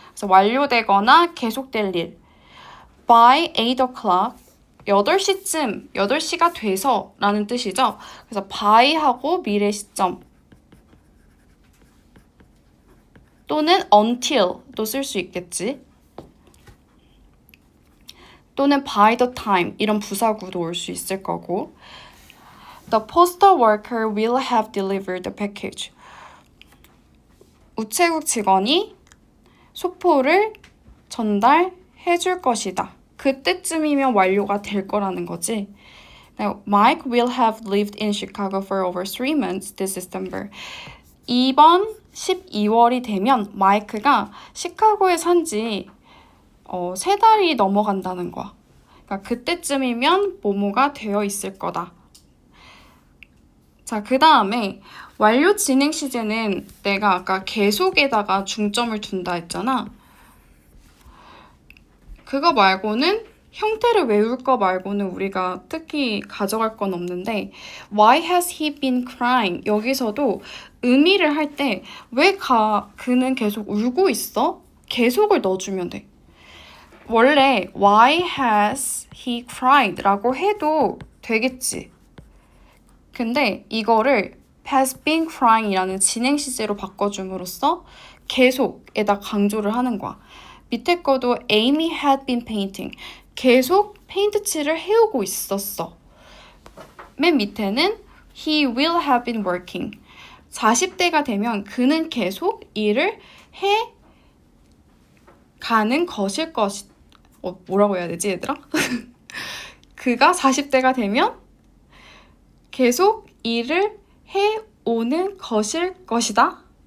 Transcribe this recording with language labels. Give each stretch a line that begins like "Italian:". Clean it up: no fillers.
Korean: 그래서 완료되거나 계속될 일.
English: By 8 o'clock
Korean: 8시쯤, 8시가 돼서 라는 뜻이죠. 그래서 by하고 미래 시점 또는 until도 쓸 수 있겠지. 또는
English: by the time
Korean: 이런 부사구도 올 수 있을 거고
English: The postal worker will have delivered the package.
Korean: 우체국 직원이 소포를 전달해 줄 것이다. 그때쯤이면 완료가 될 거라는 거지.
English: Now, Mike will have lived in Chicago for over 3 months this December.
Korean: 이번 12월이 되면 마이크가 시카고에 산지 3달이 넘어간다는 거야. 그러니까 그때쯤이면 뭐뭐가 되어 있을 거다. 자, 그 다음에 완료 진행 시제는 내가 아까 계속에다가 중점을 둔다 했잖아. 그거 말고는 형태를 외울 거 말고는 우리가 특히 가져갈 건 없는데
English: Why has he been crying?
Korean: 여기서도 의미를 할 때 왜 그는 계속 울고 있어? 계속을 넣어주면 돼. 원래
English: why has he cried
Korean: 라고 해도 되겠지. 근데 이거를
English: has been crying
Korean: 이라는 진행 시제로 바꿔줌으로써 계속에다 강조를 하는 거야. 밑에 거도
English: Amy had been painting.
Korean: 계속 페인트 칠을 해오고 있었어. 맨 밑에는
English: he will have been working.
Korean: 40대가 되면 그는 계속 일을 해 가는 것일 것이 뭐라고 해야 되지 얘들아? 그가 40대가 되면 계속 일을 해오는 것일 것이다.